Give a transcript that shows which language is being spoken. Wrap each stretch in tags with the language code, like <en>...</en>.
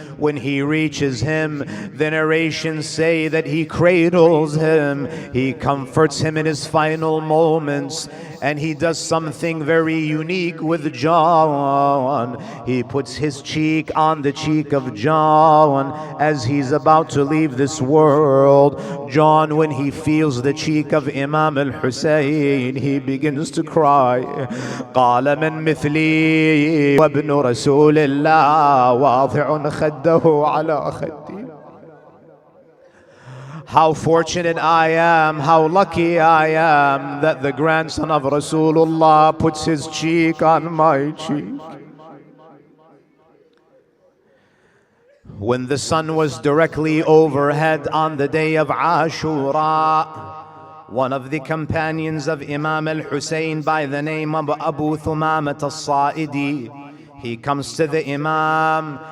<en>When he reaches him, the narrations say that he cradles him, he comforts him in his final moments, and he does something very unique with John. He puts his cheek on the cheek of John as he's about to leave this world. John, when he feels the cheek of Imam al-Hussein, he begins to cry.</en> <ar>قال من مثلي وابن رسول الله واضع خده على خدي.</ar> <en>How fortunate I am, how lucky I am that the grandson of Rasulullah puts his cheek on my cheek. When the sun was directly overhead on the day of Ashura, one of the companions of Imam al-Hussein by the name of Abu Thumamat al-Sa'idi, he comes to the Imam.</en>